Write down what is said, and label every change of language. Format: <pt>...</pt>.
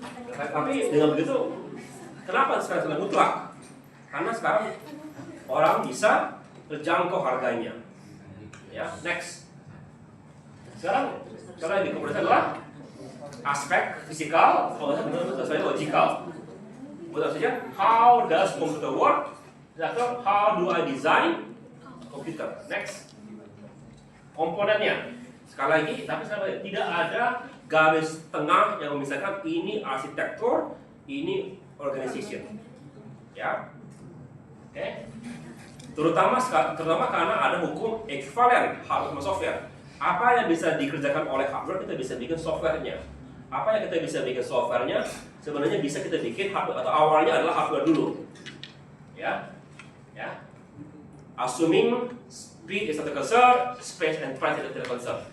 <id>Tapi dengan begitu, kenapa sekarang sudah mutlak? Karena sekarang orang bisa terjangkau harganya. Ya, next. Sekarang di komputer adalah aspek fisikal, saya logikal. Buat saja,</id> <en>how does computer work?</en> <id>Atau</id> <en>how do I design computer?</en> <id>Next. Komponennya. Sekali lagi, tapi tidak ada garis tengah yang memisahkan ini arsitektur, ini organization. Ya. Oke. Terutama karena ada hukum ekivalen hardware sama software. Apa yang bisa dikerjakan oleh hardware kita bisa bikin softwarenya. Apa yang kita bisa bikin softwarenya sebenarnya bisa kita bikin hardware atau awalnya adalah hardware dulu. Ya. Ya.</id> <en>Assuming speed is not a concern, space and price is not a concern.</en>